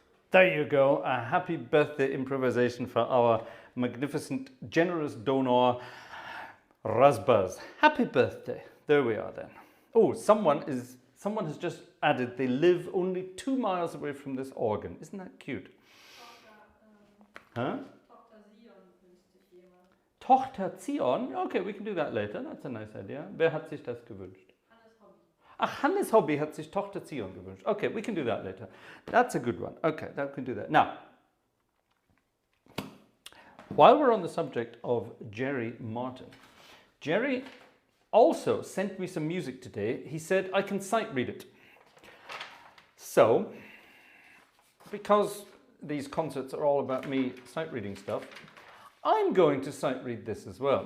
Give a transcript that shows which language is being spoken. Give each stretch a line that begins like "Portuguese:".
English: There you go, a happy birthday improvisation for our magnificent, generous donor, Razbaz. Happy birthday. There we are then. Oh, someone has just added they live only 2 miles away from this organ. Isn't that cute? Huh? Tochter Zion? Okay, we can do that later. That's a nice idea.
German: Wer hat sich das gewünscht? Ach, Hannes Hobby hat sich Tochter Zion gewünscht.
English: Okay, we can do that later. That's a good one. Okay, that we can do that. Now, while we're on the subject of Jerry Martin, Jerry also sent me some music today. He said I can sight read it. So, because these concerts are all about me sight reading stuff, I'm going to sight read this as well.